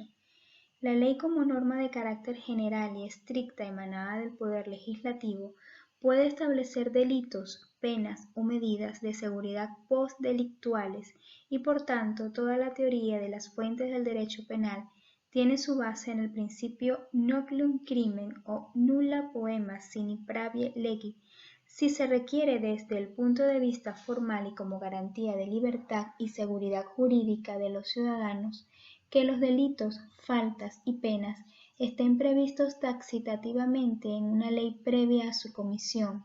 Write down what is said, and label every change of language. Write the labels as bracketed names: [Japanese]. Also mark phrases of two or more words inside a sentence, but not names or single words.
[Spanish] La ley, como norma de carácter general y estricta emanada del Poder Legislativo, puede establecer delitos, penas o medidas de seguridad postdelictuales y, por tanto, toda la teoría de las fuentes del derecho penal tiene su base en el principio [Latin] noluum crimen [Spanish] o [Latin] nulla poena sine praevia lege. [Spanish] Si se requiere desde el punto de vista formal y como garantía de libertad y seguridad jurídica de los ciudadanos, que los delitos, faltas y penas estén previstos taxativamente en una ley previa a su comisión.